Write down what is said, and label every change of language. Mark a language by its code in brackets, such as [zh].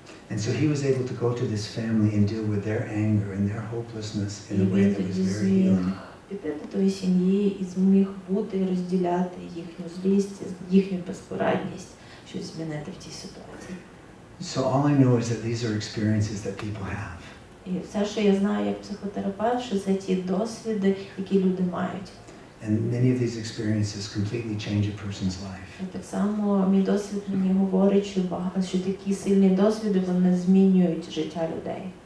[en] And so he was able to go to this family and deal with their anger and their hopelessness in a way that was very healing. [uk] Піти до тої сім'ї і зміг бути і розділяти їхню злість, їхню безпорадність, щось змінити в тій ситуації. [en] So all I know is that these are experiences that people have. [uk] І все, що я знаю як психотерапевт, що це ті досвіди, які люди мають. [en] And many of these experiences completely change a person's life. [uk] І так само мій досвід мені говорить, що такі сильні досвіди, вони змінюють життя людей.